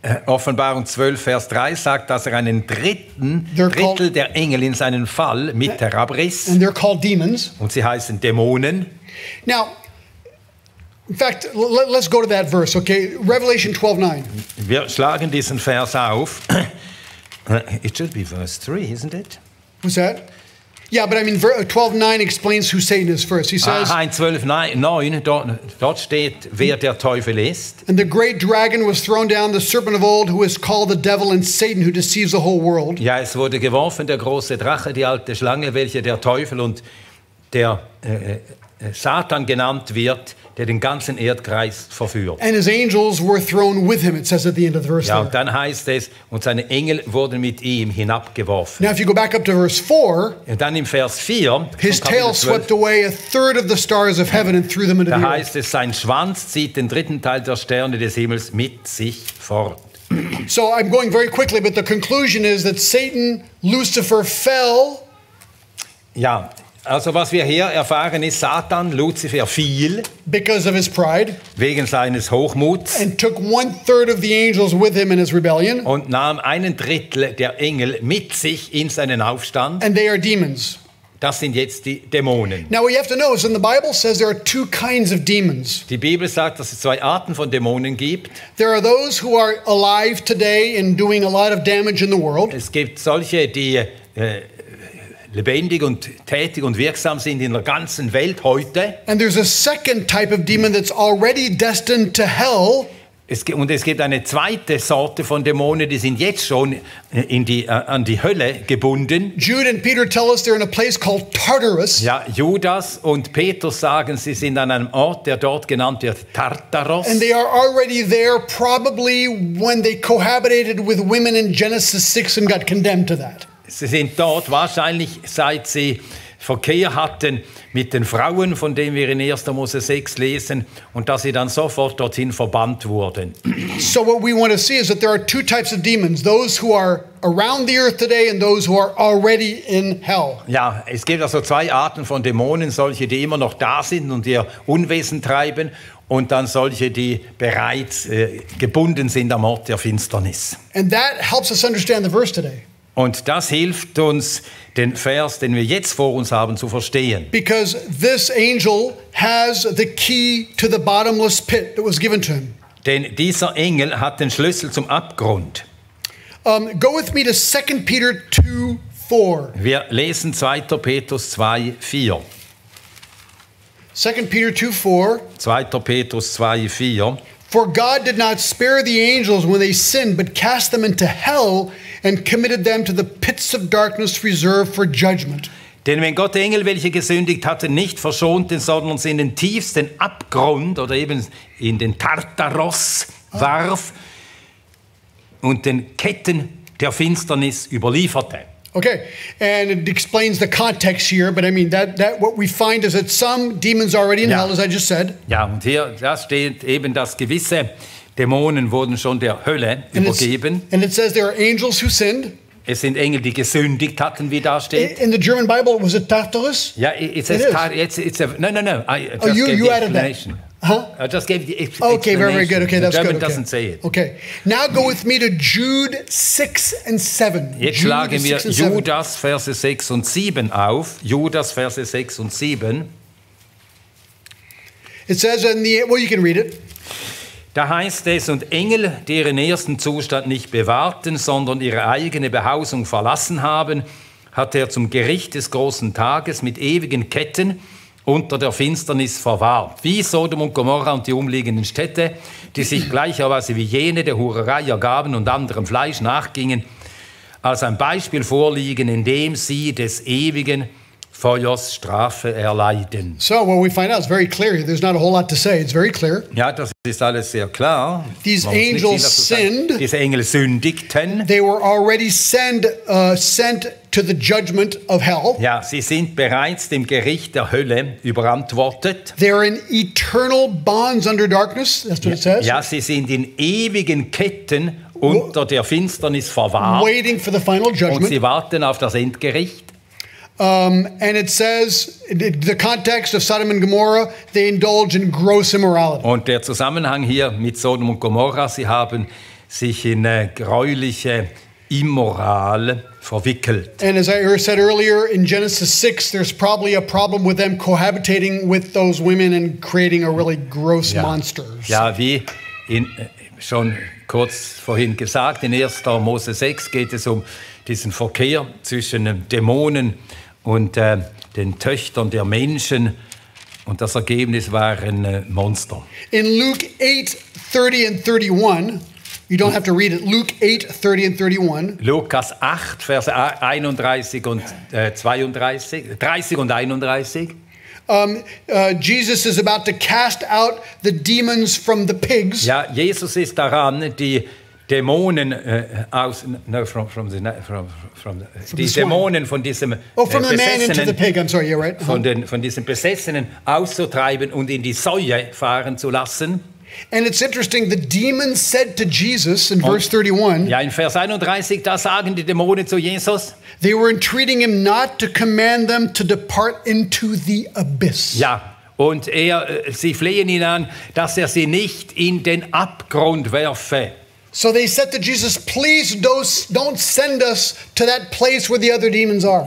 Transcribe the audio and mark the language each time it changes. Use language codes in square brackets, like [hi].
[de] Offenbarung 12, Vers 3 sagt, dass er einen Drittel der Engel in seinen Fall mit herabriss. [en] And they're called demons. [de] Und sie heißen Dämonen. [en] Now, in fact, let's go to that verse, okay? Revelation 12:9. [de] Wir schlagen diesen Vers auf. [en] It should be verse 3, isn't it? What's that? Yeah, but I mean 12:9 explains who Satan is first. He says, [de] Aha, in 12,9, dort steht, wer der Teufel ist. [en] and the great dragon was thrown down, the serpent of old, who is called the devil and Satan, who deceives the whole world. [de] Ja, es wurde geworfen, der große Drache, die alte Schlange, welche der Teufel und der Satan genannt wird, der den ganzen Erdkreis verführt. [en] And his angels were thrown with him, it says at the end of the verse [de] Ja, [en] there. [de] und dann heißt es, und seine Engel wurden mit ihm hinabgeworfen. [en] Now if you go back up to verse 4, [de] Und dann im Vers 4, [en] his [de] von Kapitel [en] tail [de] 12, [en] swept away a third of the stars of heaven and threw them into [de] da [en] the earth. [de] heißt es, sein Schwanz zieht den dritten Teil der Sterne des Himmels mit sich fort. [en] So I'm going very quickly, but the conclusion is that Satan, Lucifer, fell [de] Ja, also was wir hier erfahren ist, Satan, Luzifer, fiel [en] because of his pride [de] wegen seines Hochmuts [en] and took 1/3 of the angels with him in his rebellion, [de] und nahm 1/3 der Engel mit sich in seinen Aufstand. [en] and they are demons. [de] Das sind jetzt die Dämonen. [en] Now what you have to know is in the Bible says there are two kinds of demons. [de] Die Bibel sagt, dass es zwei Arten von Dämonen gibt. [en] There are those who are alive today and doing a lot of damage in the world. [de] Es gibt solche, die lebendig und tätig und wirksam sind in der ganzen Welt heute. [en] And there's a second type of demon that's already destined to hell. [de] Und es gibt eine zweite Sorte von Dämonen, die sind jetzt schon an die Hölle gebunden. [en] Jude and Peter tell us they're in a place called Tartarus. [de] Ja, Judas und Petrus sagen, sie sind an einem Ort, der dort genannt wird Tartaros. [en] And they are already there probably when they cohabitated with women in Genesis 6 and got condemned to that. [de] Sie sind dort wahrscheinlich, seit sie Verkehr hatten mit den Frauen, von denen wir in 1. Mose 6 lesen, und dass sie dann sofort dorthin verbannt wurden. [en] So what we want to see is that there are two types of demons, those who are around the earth today and those who are already in hell. [de] Ja, es gibt also zwei Arten von Dämonen, solche, die immer noch da sind und ihr Unwesen treiben, und dann solche, die bereits gebunden sind am Ort der Finsternis. [en] And that helps us understand the verse today. [de] Und das hilft uns, den Vers, den wir jetzt vor uns haben, zu verstehen. [en] Because this angel has the key to the bottomless pit that was given to him. [de] Denn dieser Engel hat den Schlüssel zum Abgrund. [en] Go with me to 2 Peter 2:4. [de] Wir lesen 2. Petrus 2,4. [en] 2 Peter 2:4. [de] 2. Petrus 2,4. [en] For God did not spare the angels when they sinned, but cast them into hell and committed them to the pits of darkness reserved for judgment. [de] Denn wenn Gott Engel, welche gesündigt hatten, nicht verschonte, sondern sie in den tiefsten Abgrund oder eben in den Tartaros warf und den Ketten der Finsternis überlieferte. [en] Okay, and it explains the context here, but I mean that what we find is that some demons are already in hell, as I just said. [de] Ja, und hier da steht eben, dass gewisse Dämonen wurden schon der Hölle übergeben. [en] And it says there are angels who sinned. [de] Es sind Engel, die gesündigt hatten, wie da steht. [en] In the German Bible, was it Tartarus? Yeah, it says it's a no. I just you gave the added that. explanation. Huh? I just gave the Okay, very good. Okay, that's the German good. Okay. doesn't say it. Okay, now go with me to Jude 6 and 7. [de] Jetzt [en] Jude [de] schlagen wir [en] 6 and 7. [de] Judas Verse 6 und 7 auf. Judas Verse 6 und 7. [en] It says well, you can read it. [de] Da heißt es, und Engel, die ihren ersten Zustand nicht bewahrten, sondern ihre eigene Behausung verlassen haben, hat er zum Gericht des großen Tages mit ewigen Ketten unter der Finsternis verwahrt. Wie Sodom und Gomorra und die umliegenden Städte, die sich gleicherweise wie jene der Hurerei ergaben und anderem Fleisch nachgingen, als ein Beispiel vorliegen, in dem sie des ewigen Feuers Strafe erleiden. [en] So what we find out is very clear here. There's not a whole lot to say. It's very clear. [de] Ja, das ist alles sehr klar. [en] These [de] Man muss nicht viel [en] angels [de] dazu sagen. [en] sinned. [de] Diese Engel sündigten. [en] They were already sent to the judgment of hell. [de] Ja, sie sind bereits dem Gericht der Hölle überantwortet. [en] They're in eternal bonds under darkness. That's what it says. [de] Ja, sie sind in ewigen Ketten unter der Finsternis verwahrt. [en] Waiting for the final [de] Und [en] judgment. [de] sie warten auf das Endgericht. [en] And it says, the context of Sodom and Gomorrah, they indulge in gross immorality. [de] Und der Zusammenhang hier mit Sodom und Gomorra, sie haben sich in gräuliche Immoral verwickelt. [en] And as I said earlier, in Genesis 6, there's probably a problem with them cohabitating with those women and creating a really gross monster. [de] Ja, wie schon kurz vorhin gesagt, in 1. Mose 6 geht es um diesen Verkehr zwischen Dämonen und den Töchtern der Menschen. Und das Ergebnis waren Monster. [en] In Luke 8:30 and 31, you don't have to read it, Luke 8:30 and 31. [de] Lukas 8, Verse 31 und 32, 30 und 31. [en] Jesus is about to cast out the demons from the pigs. [de] Ja, Jesus ist daran, die Dämonen die [en] swine. [de] Dämonen von diesem [en] From the man into the pig. I'm sorry, yeah, right. [de] von diesem Besessenen auszutreiben und in die Säue fahren zu lassen. [en] And it's interesting, the demons said to Jesus in verse 31, [de] Ja, in Vers 31, da sagen die Dämonen zu Jesus, [en] they were entreating him not to command them to depart into the abyss. [de] ja, und sie flehen ihn an, dass er sie nicht in den Abgrund werfe. [en] So they said to Jesus, please don't send us to that place where the other demons are.